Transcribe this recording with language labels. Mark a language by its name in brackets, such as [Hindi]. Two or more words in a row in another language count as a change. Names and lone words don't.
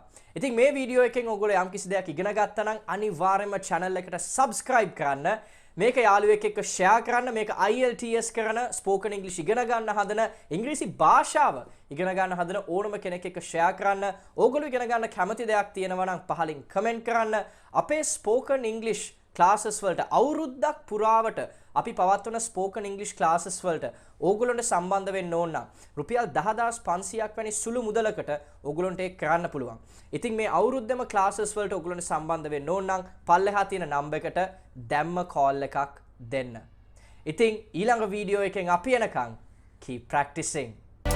[Sinhala] ඉතින් මේ වීඩියෝ එකෙන් ඔයගොල්ලෝ යම්කිසි දෙයක් ඉගෙන ගත්තා නම් අනිවාර්යයෙන්ම channel එකට subscribe කරන්න. මේක යාළුවෙක් එක්ක share කරන්න. මේක IELTS කරන [English] spoken English [Sinhala] ඉගෙන ගන්න හදන ඉංග්‍රීසි භාෂාව ඉගෙන ගන්න හදන ඕනම කෙනෙක් එක්ක share කරන්න. ඕගොල්ලෝ ඉගෙන ගන්න කැමති දෙයක් තියෙනවා නම් පහලින් comment කරන්න. අපේ [English] spoken English classes [Sinhala] වලට අවුරුද්දක් පුරාවට අපි පවත්වන [English] spoken English classes [Sinhala] වලට ඕගොල්ලන්ට සම්බන්ධ වෙන්න ඕන නම් රුපියල් 10500ක් වැනි සුළු මුදලකට ඕගොල්ලන්ට ඒක කරන්න පුළුවන්. ඉතින් මේ අවුරුද්දම classes වලට ඕගොල්ලන්ට සම්බන්ධ වෙන්න ඕන නම් පල්ලෙහා තියෙන number එකට දැම්ම call එකක් දෙන්න. ඉතින් ඊළඟ වීඩියෝ එකෙන් අපි එනකන් [English] keep practicing.